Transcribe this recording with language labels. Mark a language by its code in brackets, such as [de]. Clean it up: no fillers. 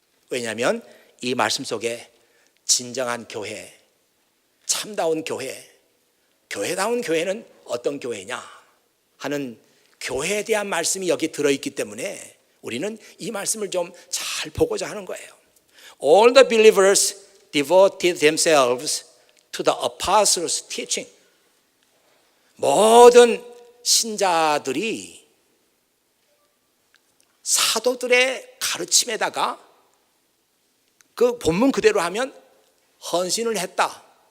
[ko] 왜냐하면 이 말씀 속에 진정한 교회, 참다운 교회, 교회다운 교회는 어떤 교회냐 하는 교회에 대한 말씀이 여기 들어있기 때문에 우리는 이 말씀을 좀 잘 보고자 하는 거예요. [en] All the believers devoted themselves to the apostles' teaching. [ko] 모든 신자들이 사도들의 가르침에다가 그 본문 그대로 하면 헌신을 했다.